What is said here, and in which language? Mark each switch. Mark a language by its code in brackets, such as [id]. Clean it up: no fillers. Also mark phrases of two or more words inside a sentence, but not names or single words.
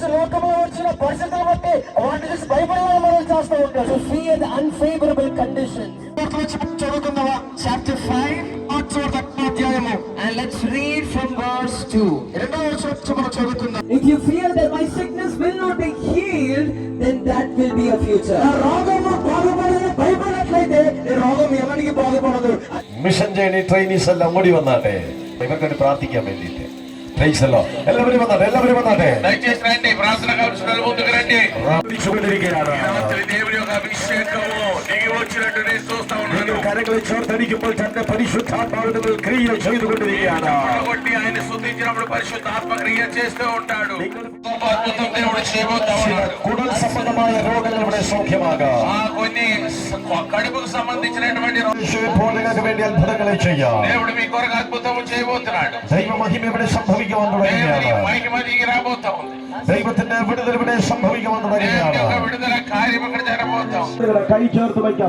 [en] To fear the unfavorable conditions. Chapter 5 and let's read from verse 2. If you fear that my sickness will not be healed, then that will be a future. mission journey trainees [ml] എല്ലാം ഓടി വന്നാട്ടെ, ഇവർക്കൊരു പ്രാർത്ഥിക്കാൻ വേണ്ടിയിട്ട്. എല്ലാവരും വന്നാട്ടെ, എല്ലാവരും വന്നാട്ടെ. കരങ്ങളെ ചേർത്തടിക്കുമ്പോൾ തന്റെ പരിശുദ്ധാത്മാവിനെ ക്രിയ ചെയ്തുകൊണ്ടിരിക്കുകയാണ്. കുടൽ സംബന്ധമായ രോഗങ്ങൾ ഇവിടെ സൗഖ്യമാകാം. [te] కడుపుకు సంబంధించినటువంటి [ml] വേണ്ടി അത്ഭുതങ്ങളെ ചെയ്യാം. [te] దేవుడు మీ కొరకు అద్భుతం చేయబోతున్నాడు. [ml] ദൈവമഹിമ ഇവിടെ സംഭവിക്കുവാൻ തുടങ്ങുകയാണ്. [te] మహిమ దిగి రాబోతా ఉంది. [ml] ദൈവത്തിന്റെ വിടുതൽ ഇവിടെ സംഭവിക്കുവാൻ തുടങ്ങുകയാണ്. [te] വിടുതల కార్యం ఇక్కడ జరగబోతా ఉంది. [ml] കൈ ചേർത്ത് വയ്ക്കാം.